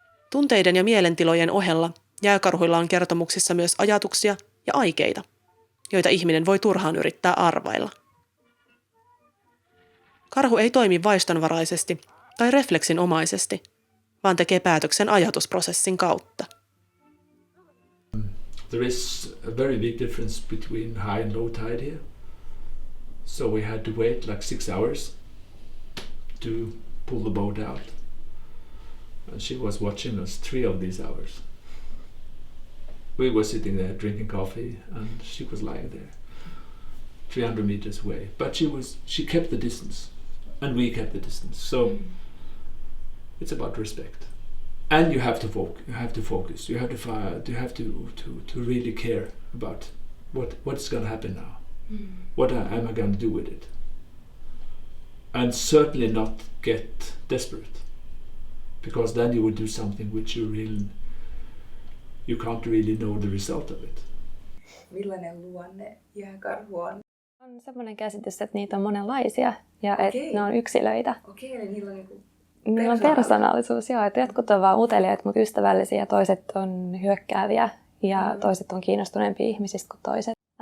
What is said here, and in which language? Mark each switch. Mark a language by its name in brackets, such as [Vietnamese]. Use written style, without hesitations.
[Finnish] Tunteiden ja mielentilojen ohella jääkarhuilla on kertomuksissa myös ajatuksia ja aikeita, joita ihminen voi turhaan yrittää arvailla. Karhu ei toimi vaistonvaraisesti tai refleksinomaisesti, vaan tekee päätöksen ajatusprosessin kautta. [English] There is a very big difference between high and low tide here. So we had to wait like 6 hours to pull the boat out. And she was watching us 3 of these hours. We were sitting there drinking coffee and she was lying there 300 meters away. But she kept the distance and we kept the distance. So it's about respect. And you have to focus. You have to really care about what's going to happen now. What am I going to do with it? And certainly not get desperate, because then you will do something which you can't really know the result of it. [Finnish] Millainen luonne jääkarhu on? On semmoinen käsitys, että niitä on monenlaisia ja että ne on yksilöitä. Okei, niillä on Niillä on persoonallisuus, joo. Että jotkut on vaan uteliaita, mutta ystävällisiä, ja toiset on hyökkääviä ja toiset on kiinnostuneempia ihmisistä kuin toiset.